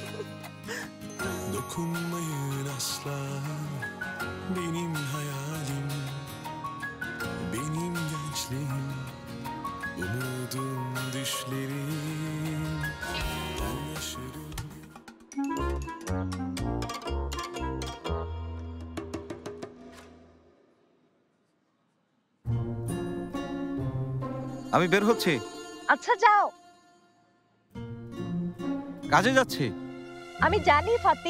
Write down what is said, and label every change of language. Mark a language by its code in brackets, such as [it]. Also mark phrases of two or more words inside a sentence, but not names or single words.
[tr] Dokunmayın asla benim hayalim, benim gençliğim, umudum düşlerim, ben yaşarım. [bn] আমি বের হচ্ছি। আচ্ছা যাও। কাজে যাচ্ছি। আমি জানি ফাতি।